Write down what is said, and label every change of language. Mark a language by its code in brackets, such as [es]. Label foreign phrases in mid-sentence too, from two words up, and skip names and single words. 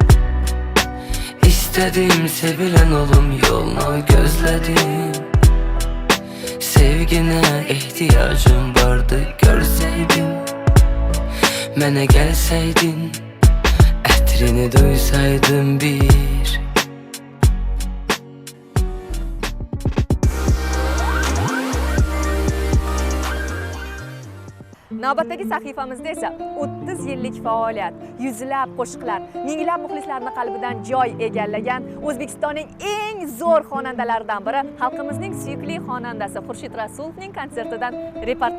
[az] İstedim sevilen olum yolunu gözledim. Sevgine ihtiyacım vardı görseydin. Mene gelseydin. Etrini duysaydın bir. [uz] Navbatdagi sahifamizda esa 30 yillik faoliyat, yuzlab qo'shiqlar, minglab muxlislarning qalbidan joy egallagan O'zbekistonning eng zo'r xonandalaridan biri xalqimizning suyukli xonandasi Xurshid Rasulovning konsertidan reportaj.